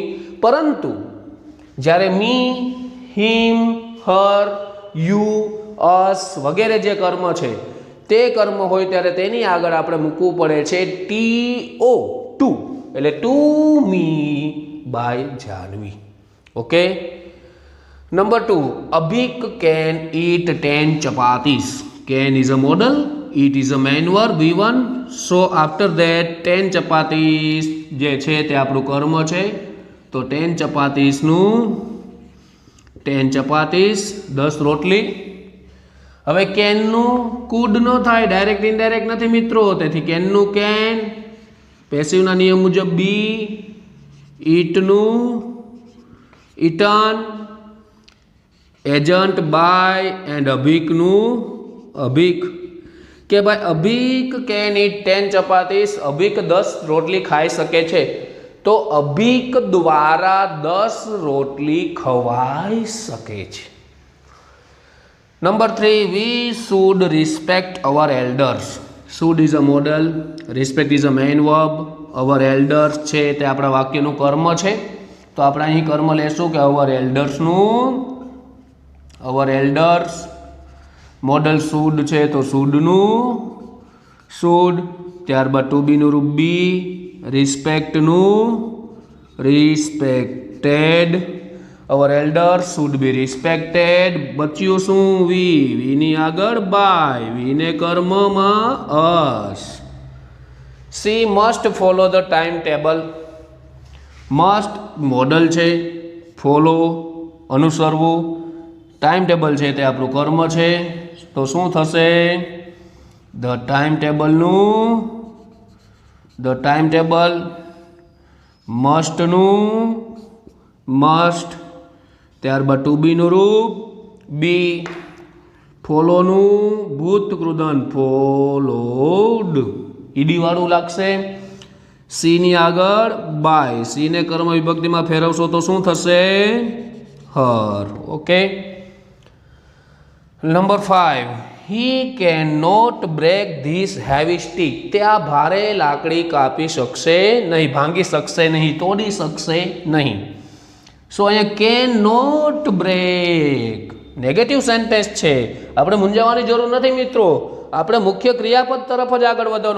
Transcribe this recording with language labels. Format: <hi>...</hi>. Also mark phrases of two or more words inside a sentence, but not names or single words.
<gu>પરંતુ જ્યારે</gu> <en>me, him, her, you, us</en> <gu>વગેરે જે કર્મ છે તે કર્મ હોય ત્યારે તેની આગળ આપણે મૂકવું પડે છે</gu> <en>TO, to,</en> <gu>એટલે</gu> <en>to me by Janvi.</en> <gu>ઓકે,</gu> <en>Number 2, Abhik can eat 10 chapatis. Can is a modal, eat is a main verb V1. So after that 10 chapatis</en> <gu>જે છે તે આપણું કર્મ છે. તો 10 chapatis નું 10 chapatis 10 રોટલી. હવે કેન નું કુડ નો થાય,</gu> <en>direct indirect</en> <gu>નથી મિત્રો, તેથી કેન નું કેન, પેસિવના નિયમ મુજબ</gu> <en>be, eat</en> <gu>નું ઈટન,</gu> <en>agent by and</en> <gu>અભિકનું અભિક. કે ભાઈ</gu> <en>Abhik can eat 10 chapatis,</en> <gu>અભિક 10 રોટલી ખાઈ શકે છે. તો અભિક દ્વારા 10 રોટલી ખવાઈ શકે છે.</gu> <en>Number 3, we should respect our elders. Should is a modal, respect is a main verb. Our elders</en> <gu>છે તે આપણા વાક્યનું કર્મ છે. તો આપણે અહીં કર્મ લેશું કે</gu> <en>our eldersનું, our elders, modal should</en> <gu>છે તો shouldનું should, ત્યારબાદ</gu> <en>to be</en> <gu>નું રૂપ be, respectનું respected.</gu> <en>Our elders should be respected.</en> <gu>બચ્યું શું? વી ની આગળ by, વીને કર્મમાં us.</gu> <en>She must follow the timetable.</en> <gu>Must મોડલ છે, follow અનુસરવું,</gu> <en>time table</en> <gu>છે તે આપણું કર્મ છે. તો શું થશે?</gu> <en>the time tableનું, the time table, mustનું must,</en> <gu>ત્યારબાદ</gu> <en>to beનું</en> <gu>રૂપ બી, ફોલોનું ભૂતકૃદન ફોલોડ, ઈડી વાળું લાગશે. સી ની આગળ બાય, સી ને કર્મ વિભક્તિમાં ફેરવશો તો શું થશે? હર. ઓકે. નંબર 5,</gu> <en>he cannot break this heavy stick.</en> <gu>તે આ ભારે લાકડી કાપી શકશે નહીં, ભાંગી શકશે નહીં, તોડી શકશે નહીં. સો અહીંયા</gu> <en>can not break negative sentence</en> <gu>છે, આપણે મૂંઝાવાની જરૂર નથી મિત્રો. આપણે મુખ્ય ક્રિયાપદ તરફ જ આગળ વધવાનું.</gu>